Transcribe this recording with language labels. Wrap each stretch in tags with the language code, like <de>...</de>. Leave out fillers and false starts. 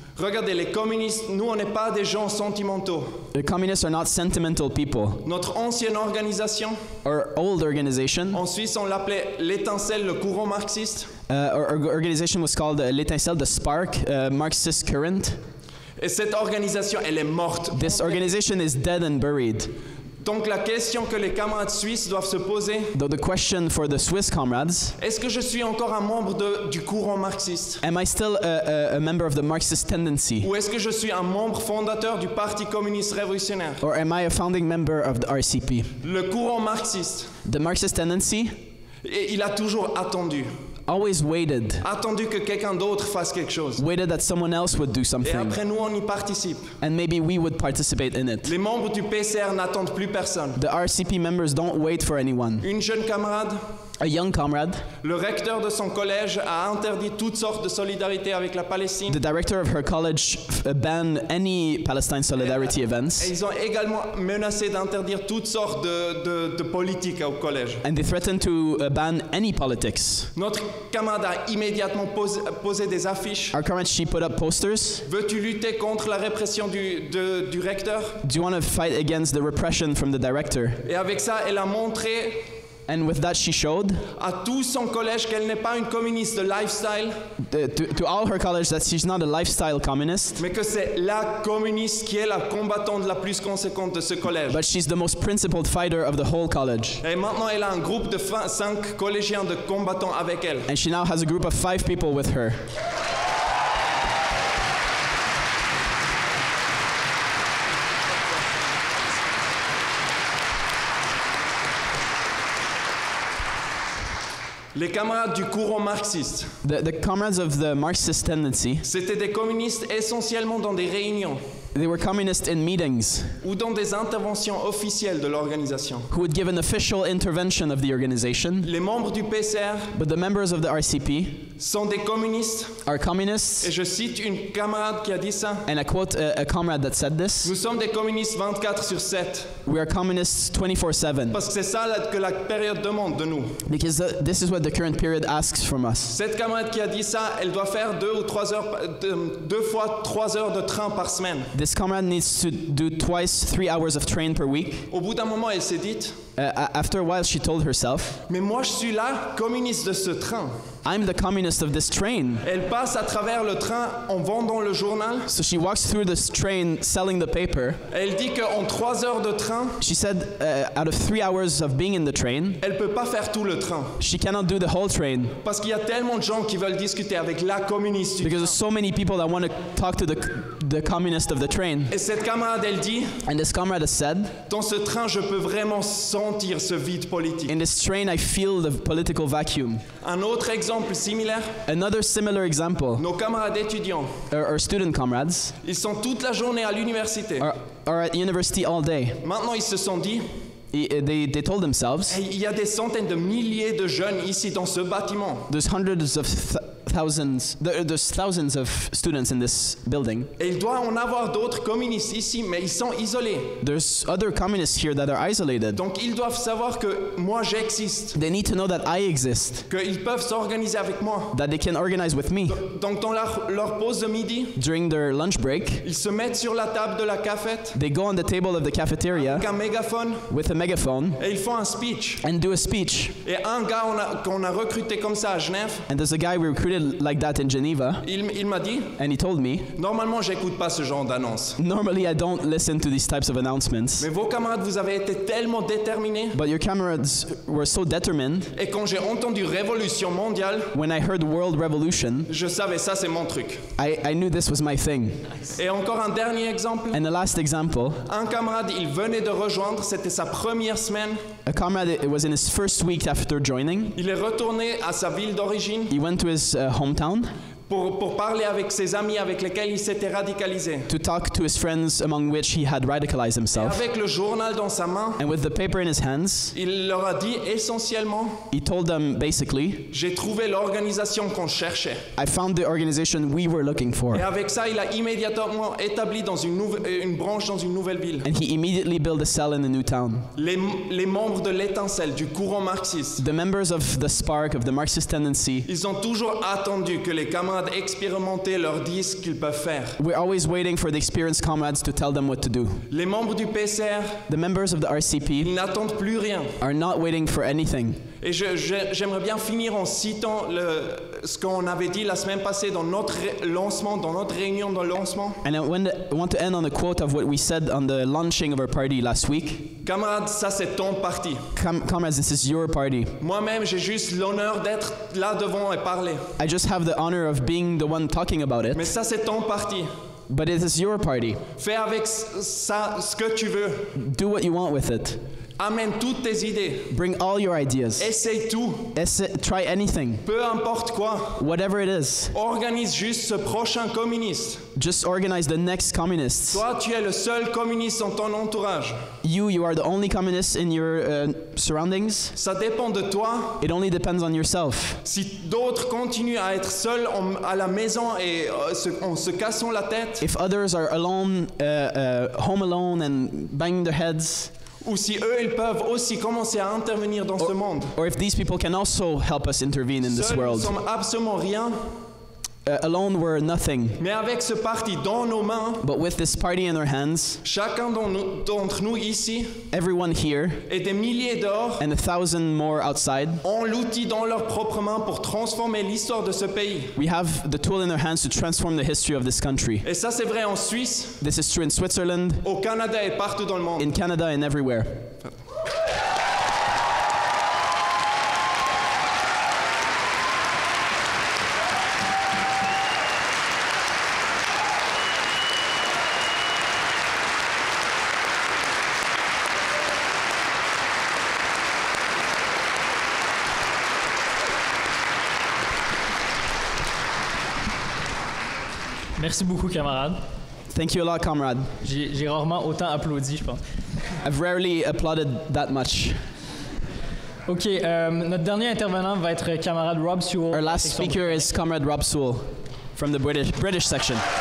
<fr>Regardez, les communistes, nous, on n'est pas des gens sentimentaux.</fr> <en>The communists are not sentimental people.</en> <fr>Notre ancienne organisation,</fr> <en>Our old organization,</en> <fr>en Suisse, on l'appelait l'étincelle, le courant marxiste.</fr> <en>our organization was called l'étincelle, the spark, Marxist current.</en> <fr>Et cette organisation, elle est morte.</fr> <en>This organization is dead and buried.</en> <fr>Donc la question que les camarades suisses doivent se poser,</fr> <en>The question for the Swiss comrades,</en> <fr>est-ce que je suis encore un membre du courant marxiste?</fr> <en>am I still a member of the Marxist tendency?</en> <fr>Ou est-ce que je suis un membre fondateur du Parti Communiste Révolutionnaire?</fr> <en>Or am I a founding member of the RCP?</en> <fr>Le courant marxiste,</fr> <en>The Marxist tendency</en> <fr>il a toujours attendu.</fr> <en>always waited</en> <fr>Attendu que quelqu'un d'autre fasse quelque chose.</fr> <en>that someone else would do</en> <fr>Et</fr> <en>something,</en> <fr>après nous, on y participe.</fr> <en>and maybe we would participate in it.</en> <fr>Les membres du PCR n'attendent plus personne.</fr> <en>The RCP members don't wait for anyone.</en> <fr>Une jeune camarade,</fr> <en>a young comrade.</en> <fr>Le recteur de son collège a interdit toutes sortes de solidarité avec la Palestine.</fr> <en>The director of her college banned any Palestine solidarity events.</en> <fr>Et ils ont également menacé d'interdire toutes sortes de politiques au collège.</fr> <en>And they threatened to ban any politics.</en> <fr>Notre camarade a immédiatement posé des affiches.</fr> <en>Our comrade, she put up posters.</en> <fr>Veux-tu lutter contre la répression du recteur?</fr> <en>Do you want to fight against the repression from the director?</en> <fr>Et avec ça, elle a montré</fr> <en>And with that, she showed</en> <fr>à tout son collège qu'elle n'est pas une communiste de lifestyle,</fr> <en>to all her college that she's not a lifestyle communist,</en> <fr>mais que c'est la communiste qui est la combattante la plus conséquente de ce collège.</fr> <en>but she's the most principled fighter of the whole college.</en> <fr>Et maintenant, elle a un groupe de 5 collégiens de combattants avec elle.</fr> <en>And she now has a group of 5 people with her.</en> <fr>Les camarades du courant marxiste,</fr> <en>The comrades of the Marxist tendency,</en> <fr>c'était des communistes essentiellement dans des réunions</fr> <en>they were communists in meetings</en> <fr>ou dans des interventions officielles de l'organisation.</fr> <en>who would give an official intervention of the organization.</en> <fr>Les membres du PCR</fr> <en>But the members of the RCP</en> <fr>sont des communistes.</fr> <en>are communists.</en> <fr>Et je cite une camarade qui a dit ça.</fr> <en>And I quote a comrade that said this:</en> <fr>Nous sommes des communistes 24/7.</fr> <en>we are communists 24/7.</en> <fr>Parce que c'est ça que la période demande de nous.</fr> <en>Because this is what the current period asks from us.</en> <fr>Cette camarade qui a dit ça, elle doit faire 2 fois 3 heures de train par semaine.</fr> <en>This comrade needs to do twice 3 hours of train per week.</en> <fr>Au bout d'un moment, elle s'est dite,</fr> <en>After a while, she told herself,</en> <fr>mais moi je suis la communiste de ce train.</fr> <en>I'm the communist of this train.</en> <fr>Elle passe à travers le train en vendant le journal.</fr> <en>So she walks through this train selling the paper.</en> <fr>Elle dit qu'en 3 heures de train,</fr> <en>She said out of 3 hours of being in the train,</en> <fr>elle peut pas faire tout le train.</fr> <en>she cannot do the whole train.</en> <fr>Parce qu'il y a tellement de gens qui veulent discuter avec la communiste du</fr> <en>Because</en> <fr>train.</fr> <en>there's so many people that want to talk to the communist of the train.</en> <fr>Et cette camarade, elle dit,</fr> <en>And this comrade has said,</en> <fr>dans ce train, je peux vraiment sentir ce vide politique.</fr> <en>in this train I feel the political vacuum.</en> <fr>Un autre exemple similaire,</fr> <en>Another similar example,</en> <fr>nos camarades étudiants,</fr> <en>our student comrades</en> <fr>ils sont toute la journée à l'université.</fr> <en>are at university all day.</en> <fr>Maintenant, ils se sont dit,</fr> <en>They told themselves,</en> <fr>hey, il y a des centaines de milliers de jeunes ici dans ce bâtiment.</fr> <en>there's hundreds of there's thousands of students in this building.</en> <fr>Et il doit en avoir d'autres communistes ici, mais ils sont isolés.</fr> <en>There's other communists here that are isolated.</en> <fr>Donc ils doivent savoir que moi j'existe,</fr> <en>They need to know that I exist,</en> <fr>qu'ils peuvent s'organiser avec moi.</fr> <en>that they can organize with me.</en> <fr>Donc dans leur pause de midi,</fr> <en>During their lunch break,</en> <fr>ils se mettent sur la table de la cafette</fr> <en>they go on the table of the cafeteria</en> <fr>avec un mégaphone</fr> <en>with a megaphone</en> <fr>et ils font un speech.</fr> <en>and do a speech.</en> <fr>Et un gars qu'on a recruté comme ça à Genève,</fr> <en>And there's a guy we recruited like that in Geneva,</en> <fr>il m'a dit,</fr> <en>and he told me,</en> <fr>normalement j'écoute pas ce genre d'annonce.</fr> <en>normally I don't listen to these types of announcements,</en> <fr>Mais vos camarades, vous avez été tellement déterminés.</fr> <en>but your comrades were so determined.</en> <fr>Et quand j'ai entendu révolution mondiale,</fr> <en>When I heard world revolution,</en> <fr>je savais ça c'est mon truc.</fr> <en>I knew this was my thing.</en> <fr>Et encore un dernier exemple.</fr> <en>And the last example,</en> <fr>Un camarade, il venait de rejoindre, c'était sa première semaine.</fr> <en>a comrade, it was in his first week after joining.</en> <fr>Il est retourné à sa ville d'origine</fr> <en>He went to his hometown</en> <fr>pour parler avec ses amis avec lesquels il s'était radicalisé.</fr> <en>to talk to his friends, among which he had radicalized</en> <fr>Et</fr> <en>himself.</en> <fr>avec le journal dans sa main,</fr> <en>And with the paper in his hands,</en> <fr>il leur a dit essentiellement,</fr> <en>he told them basically,</en> <fr>j'ai trouvé l'organisation qu'on cherchait.</fr> <en>I found the organization we were looking for.</en> <fr>Et avec ça, il a immédiatement établi dans une branche dans une nouvelle ville.</fr> <en>And he immediately built a cell in a new town.</en> <fr>Les membres de l'étincelle, du courant marxiste,</fr> <en>The members of the spark of the Marxist tendency,</en> <fr>ils ont toujours attendu que les camarades expérimentés leur disent ce qu'ils peuvent faire.</fr> <en>we're always waiting for the experienced comrades to tell them what to do.</en> <fr>Les membres du PCR,</fr> <en>The members of the</en> <fr>ils</fr> <en>RCP</en> <fr>n'attendent plus rien.</fr> <en>are not waiting for anything.</en> <fr>Et j'aimerais bien finir en citant ce qu'on avait dit la semaine passée dans notre lancement, dans notre réunion de lancement.</fr> <en>And I want to end on a quote of what we said on the launching of our party last week.</en> <fr>Camarades, ça c'est ton parti.</fr> <en>Comrades, this is your party.</en> <fr>Moi-même, j'ai juste l'honneur d'être là devant et parler.</fr> <en>I just have the honor of being the one talking about</en> <fr>Mais</fr> <en>it,</en> <fr>ça c'est ton parti.</fr> <en>but it is your party.</en> <fr>Fais avec ça ce que tu veux.</fr> <en>Do what you want with it.</en> <fr>Amène toutes tes idées.</fr> <en>Bring all your ideas.</en> <fr>Essaye tout.</fr> <en>Try anything.</en> <fr>Peu importe quoi.</fr> <en>Whatever it is.</en> <fr>Organise juste ce prochain communiste.</fr> <en>Just organize the next communists.</en> <fr>Toi, tu es le seul communiste dans ton entourage.</fr> <en>You are the only communist in your surroundings.</en> <fr>Ça dépend de toi.</fr> <en>It only depends on yourself.</en> <fr>Si d'autres continuent à être seuls à la maison et en se cassant la tête.</fr> <en>If others are alone, home alone and banging their heads.</en> <fr>Ou si eux, ils peuvent aussi commencer à intervenir dans ce monde.</fr> <en>Or if these people can also help us intervene in this world.</en> <fr>Seuls, nous sommes absolument rien.</fr> <en>Alone we're nothing.</en> <fr>Mais avec ce parti dans nos mains,</fr> <en>but with this party in our hands,</en> <fr>chacun d'entre nous ici,</fr> <en>everyone here,</en> <fr>et des milliers dehors,</fr> <en>and 1,000 more outside,</en> <fr>ont l'outil dans leurs propres mains pour transformer l'histoire de ce pays.</fr> <en>We have the tool in our hands to transform the history of this country.</en> <fr>Et ça, c'est vrai en Suisse.</fr> <en>This is true in Switzerland,</en> <fr>au Canada et partout dans le monde.</fr> <en>In Canada and everywhere.</en> <fr>Merci beaucoup, camarade.</fr> <en>Thank you a lot, comrade.</en> <fr>J'ai rarement autant applaudi, je pense.</fr> <en>I've rarely applauded that much.</en> <fr>OK, notre dernier intervenant va être camarade Rob Sewell.</fr> <en>Our last speaker is comrade Rob Sewell from the British section.</en>